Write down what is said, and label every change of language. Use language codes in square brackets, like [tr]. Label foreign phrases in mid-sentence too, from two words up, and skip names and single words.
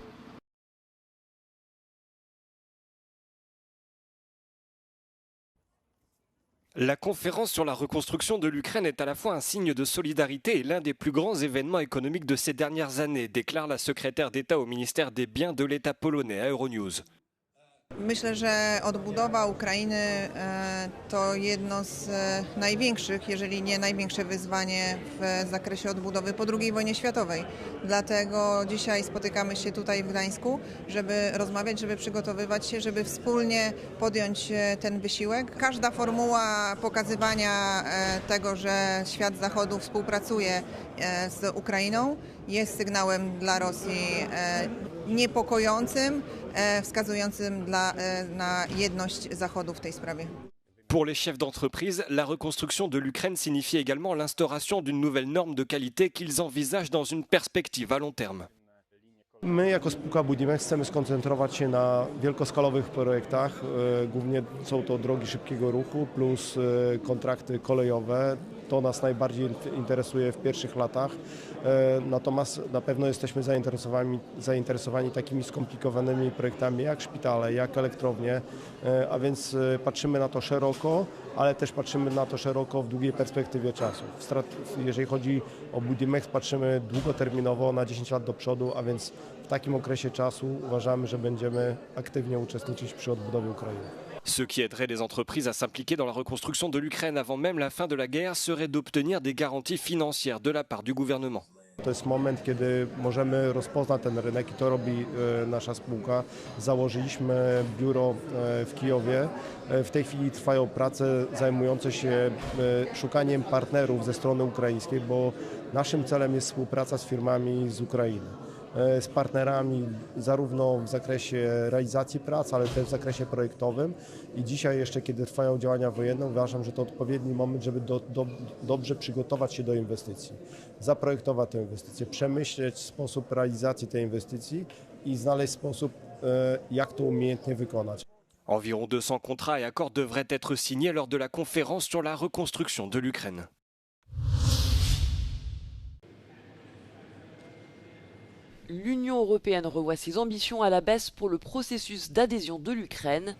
[fr] La conférence sur la reconstruction de l'Ukraine est à la fois un signe de solidarité et l'un des plus grands événements économiques de ces dernières années, déclare la secrétaire d'État au ministère des Biens de l'État polonais à Euronews. [pl] Myślę, że odbudowa Ukrainy to jedno z największych, jeżeli nie największe wyzwanie w zakresie odbudowy po II wojnie światowej. Dlatego dzisiaj spotykamy się tutaj w Gdańsku, żeby rozmawiać, żeby przygotowywać się, żeby wspólnie podjąć ten wysiłek. Każda formuła pokazywania tego, że świat Zachodu współpracuje z Ukrainą, jest sygnałem dla Rosji niepokojącym, wskazującym na jedność Zachodu w tej sprawie. [fr] Pour les chefs d'entreprise, la reconstruction de l'Ukraine signifie également l'instauration d'une nouvelle norme de qualité qu'ils envisagent dans une perspective à long terme. [pl] My jako spółka Budimex chcemy skoncentrować się na wielkoskalowych projektach. Głównie są to drogi szybkiego ruchu plus kontrakty kolejowe. To nas najbardziej interesuje w pierwszych latach. Natomiast na pewno jesteśmy zainteresowani takimi skomplikowanymi projektami jak szpitale, jak elektrownie, a więc patrzymy na to szeroko, ale też patrzymy na to szeroko w długiej perspektywie czasu. Jeżeli chodzi o Budimex, patrzymy długoterminowo na 10 lat do przodu, a więc w takim okresie czasu uważamy, że będziemy aktywnie uczestniczyć przy odbudowie Ukrainy. [fr] Ce qui aiderait les entreprises à s'impliquer dans la reconstruction de l'Ukraine avant même la fin de la guerre serait d'obtenir des garanties financières de la part du gouvernement. [pl] To jest moment, kiedy możemy rozpoznać ten rynek i to robi nasza spółka. Założyliśmy biuro w Kijowie. W tej chwili trwają prace zajmujące się szukaniem partnerów ze strony ukraińskiej, bo naszym celem jest współpraca z firmami z Ukrainy. Z partnerami zarówno w zakresie realizacji prac, ale też w zakresie projektowym i dzisiaj jeszcze, kiedy trwają działania wojenne, uważam, że to odpowiedni moment, żeby dobrze przygotować się do inwestycji, zaprojektować tę inwestycję, przemyśleć sposób realizacji tej inwestycji i znaleźć sposób, jak to umiejętnie wykonać. [fr] Environ 200 contrats et accords devraient être signés lors de la conférence sur la reconstruction de l'Ukraine. L'Union européenne revoit ses ambitions à la baisse pour le processus d'adhésion de l'Ukraine.